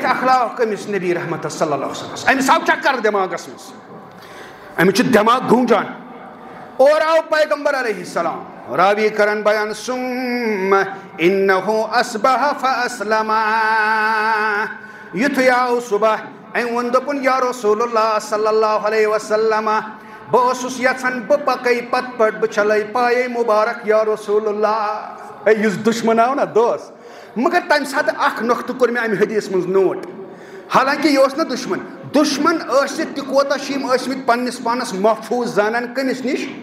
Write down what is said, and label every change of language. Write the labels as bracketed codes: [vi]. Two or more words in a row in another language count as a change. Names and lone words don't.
[ks] اخلاق أمِس نبی رحمت [ar] صلی اللہ علیہ وسلم [ks] أمِس آو چکر دٮ۪ماغس منٛز أمِس چھُ دٮ۪ماغ گوٗنجان اور آو پیغمبر علیہ السلام راوی کرن بیان [ar] ثم انہو اصبح فاسلم [ks] یُتھُے آو صبح أمۍ ووٚن دوٚپُن [ar] یا رسول اللہ صلی اللہ علیہ وسلم [ks] بہٕ اوسُس یژھان بہٕ پکے پتہٕ پٲٹھۍ بہٕ چھلے پایے مُبارک یا رسول اللہ یُس دُشمن آو نا دوس مگر تمہِ ساتہٕ اکھ نۄقطہٕ کوٚر مےٚ امہِ حدیث منٛز نوٹ حالانکہِ یہِ اوس نہٕ دُشمن ٲسِتھ تہِ کوتاہ چھِ یِم ٲسمٕتۍ پننِس پانس محفوٗظ زانان کٔمِس نِش